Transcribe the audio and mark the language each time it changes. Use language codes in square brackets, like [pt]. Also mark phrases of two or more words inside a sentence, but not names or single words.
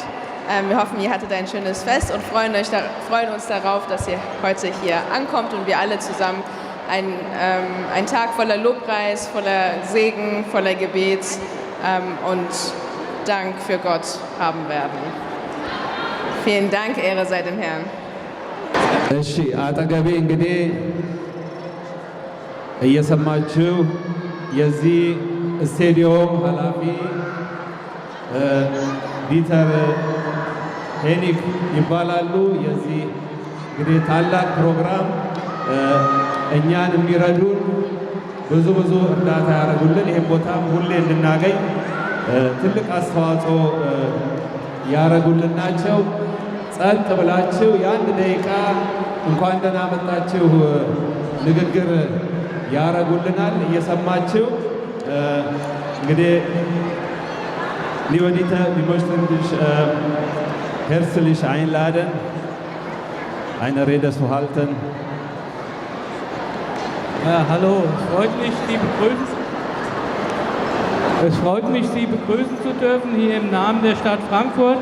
[de] Wir hoffen, ihr hattet ein schönes Fest und freuen uns darauf, dass ihr heute hier ankommt und wir alle zusammen einen Tag voller Lobpreis, voller Segen, voller Gebet und Dank für Gott haben werden. Vielen Dank, Ehre sei dem Herrn. [am] እሺ አጠገቤ እንግዲህ እየሰማችሁ የዚህ ስቴዲዮም ኃላፊ ዲተር ሄኒክ ይባላሉ። የዚህ እንግዲህ ታላቅ ፕሮግራም እኛን የሚረዱን ብዙ እርዳታ ያደረጉልን ይህን ቦታም ሁሌ እንድናገኝ ትልቅ አስተዋጽኦ ያደረጉልን ናቸው። ጸጥ ብላችሁ የአንድ ደቂቃ እንኳን ደህና መጣችሁ ንግግር ያደረጉልናል። እየሰማችሁ እንግዲህ [de] liebe Dieter, wir möchten dich herzlich einladen, eine Rede zu halten. Ja, hallo, es freut mich, Sie begrüßen zu dürfen hier im Namen der Stadt Frankfurt.